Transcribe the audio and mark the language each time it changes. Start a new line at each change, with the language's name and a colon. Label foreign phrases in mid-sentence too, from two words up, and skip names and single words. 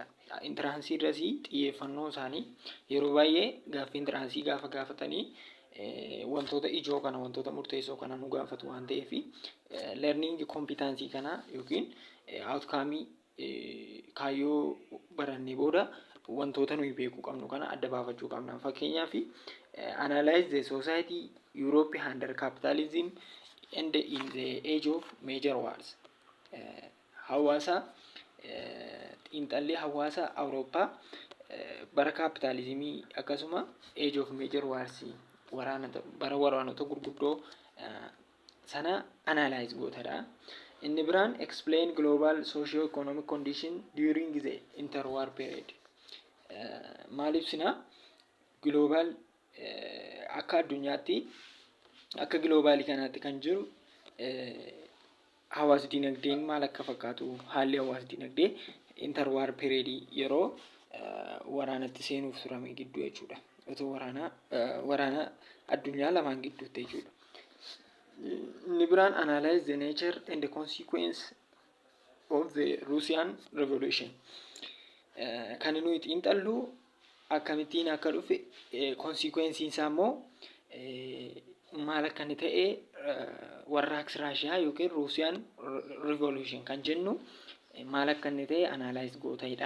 Oromo: Intiraansii irratti xiyyeeffannoo isaanii yeroo baay'ee gaaffii intiraansii gaafa gaafatanii wantoota ijoo kana wantoota murteessoo kana nu gaafatu waan ta'eef
English: learning competency
Oromo: kana yookiin outcome kaayyoo barannee booda wantoota nuyi beekuu qabnu kana adda baafachuu qabna.
English: Fakkeenyaaf analyze the society Europe under capitalism and in the age of major wars.
Oromo: Hawaasa xiinxallee hawaasa Awurooppaa bara kapitaalizimii akkasuma
English: age of major wars
Oromo: bara waraanota gurguddoo sana analyze gootadha. Inni biraan
English: explain global socio-economic condition during the interwar period.
Oromo: Maal ibsina global akka addunyaatti akka globaalii kanaatti kan jiru hawaasa dinagdeen maal akka fakkaatu haalli hawaasa dinagdee
English: interwar period
Oromo: yeroo waraanatti seenuuf turame gidduu jechuudha. Otoo waraana addunyaa lamaan gidduutti jechuudha. Inni biraan
English: analyze the nature and the consequence of the Russian revolution.
Oromo: Kan nuyi xiinxallu akkamittiin akka dhufe consequence isaa immoo maal akka inni ta'e warraaqsi Raashiyaa yookiin Ruusiyaan revolution kan jennu maal akka inni ta'e analyze gootayidha.